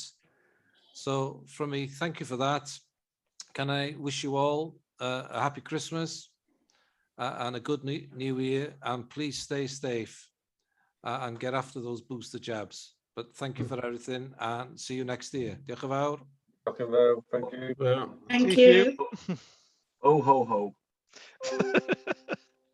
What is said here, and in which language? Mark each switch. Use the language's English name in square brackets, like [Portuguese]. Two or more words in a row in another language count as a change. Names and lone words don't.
[English] So from me, thank you for that. Can I wish you all a happy Christmas and a good new year, and please stay safe and get after those booster jabs. But thank you for everything and see you next year. [Welsh] Diolch yn fawr. Diolch yn fawr. [English] Thank you. Thank you. Ho, ho, ho.